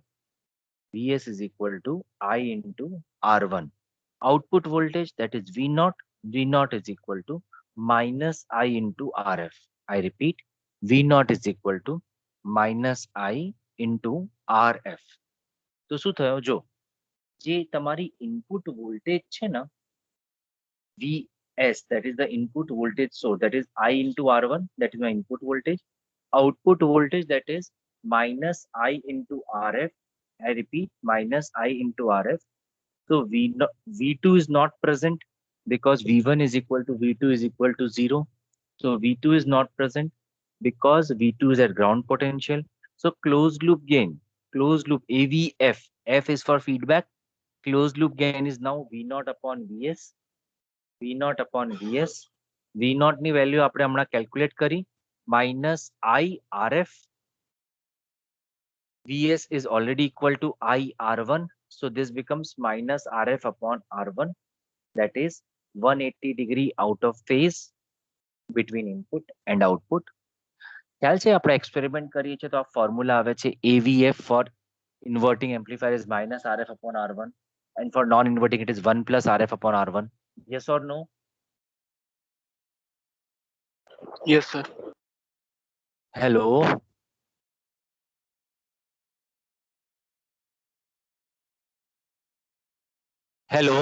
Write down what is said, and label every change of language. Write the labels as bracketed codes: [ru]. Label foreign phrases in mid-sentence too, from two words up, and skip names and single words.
[en] Vs is equal to I into R1. Output voltage, that is V0. V0 is equal to minus I into Rf. I repeat, V0 is equal to minus I into Rf. [gu] તો શું થયો જો જે તમારી [en] input voltage [gu] છે ને [en] Vs, that is the input voltage source, that is I into R1, that is my input voltage. Output voltage, that is minus I into Rf. I repeat, minus I into Rf. So V2 is not present because V1 is equal to V2 is equal to 0. So V2 is not present because V2 is at ground potential. So closed loop gain, closed loop AVF, F is for feedback. Closed loop gain is now V0 upon Vs. V0 upon Vs. [gu] V0 ની વેલ્યુ આપણે હમણાં કેલ્ક્યુલેટ કરી minus I Rf. [en] Vs is already equal to I R1. So this becomes minus Rf upon R1. That is 180 degree out of phase between input and output. [gu] ખ્યાલ છે આપણે એક્સપેરિમેન્ટ કરીએ છીએ તો આ ફોર્મ્યુલા આવે છે [en] AVF for inverting amplifier is minus Rf upon R1 and for non-inverting it is 1 plus Rf upon R1. Yes or no? Yes, sir. Hello. Hello.